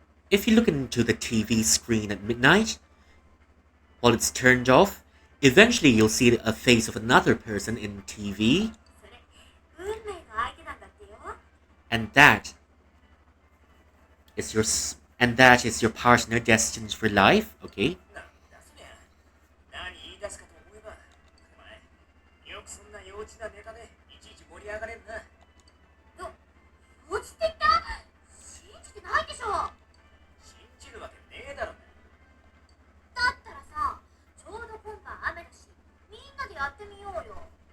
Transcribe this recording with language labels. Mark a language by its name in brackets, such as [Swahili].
[English] if you look into the TV screen at midnight, while it's turned off, eventually you'll see a face of another person in TV, [Japanese] それ運命の相手なんだってよ。 [English] and that is your partner destined for life, okay? [Japanese] なんだそりゃ。何言い出すかと思えば、お前、よくそんな幼稚なネタでいちいち盛り上がれるな。落ちてきた。信じてないでしょ。信じるわけねえだろうだったらさ、ちょうど今晩雨だし、みんなでやってみようよ。